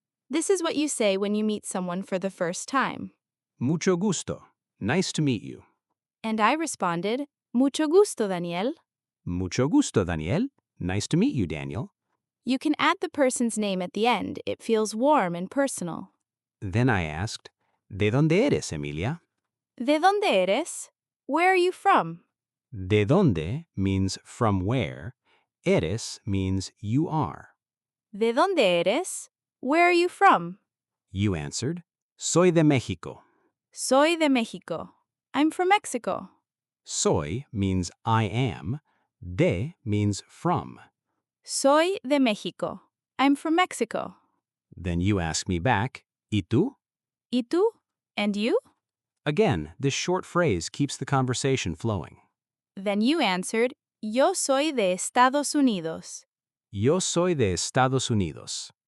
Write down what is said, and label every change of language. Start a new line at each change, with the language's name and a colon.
English: This is what you say when you meet someone for the first time.
Spanish: Mucho gusto.
English: Nice to meet you. And I responded,
Spanish: mucho gusto,
English: Daniel.
Spanish: Mucho gusto,
English: Daniel. Nice to meet you, Daniel. You can add the person's name at the end. It feels warm and personal. Then I asked,
Spanish: ¿De dónde eres,
English: Emilia?
Spanish: ¿De dónde eres?
English: Where are you from? De dónde means from where. Eres means you are.
Spanish: ¿De dónde eres?
English: Where are you from? You answered,
Spanish: Soy de México. Soy de México.
English: I'm from Mexico. Soy means I am. De means from.
Spanish: Soy de México.
English: I'm from Mexico. Then you ask me back,
Spanish: ¿Y tú? ¿Y tú?
English: And you? Again, this short phrase keeps the conversation flowing. Then you answered,
Spanish: yo soy de Estados Unidos. Yo soy de Estados Unidos.